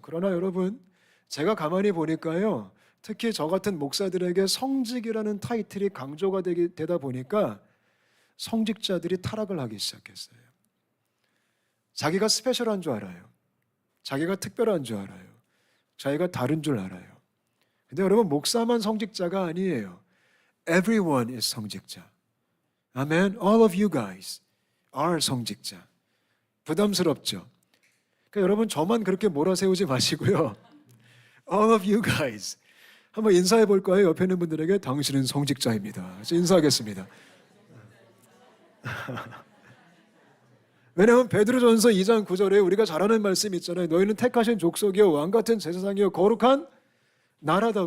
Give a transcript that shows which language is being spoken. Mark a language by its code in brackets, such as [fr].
[ko] 그러나 여러분, 제가 가만히 보니까요, 특히 저 같은 목사들에게 성직이라는 타이틀이 강조가 되다 보니까 성직자들이 타락을 하기 시작했어요. 자기가 스페셜한 줄 알아요. 자기가 특별한 줄 알아요. 자기가 다른 줄 알아요. 근데 여러분, 목사만 성직자가 아니에요. [en] Everyone is 성직자. [ko] 아멘. [en] All of you guys are 성직자. [ko] 부담스럽죠? 그러니까 여러분, 저만 그렇게 몰아세우지 마시고요. [en] All of you guys. [ko] 한번 인사해 볼 거예요. 옆에 있는 분들에게. 당신은 성직자입니다. 인사하겠습니다. 왜냐하면 베드로전서 2장 9절에 우리가 잘 아는 말씀이 있잖아요. 너희는 택하신 족속이요 왕같은 제사장이요 거룩한 나라다.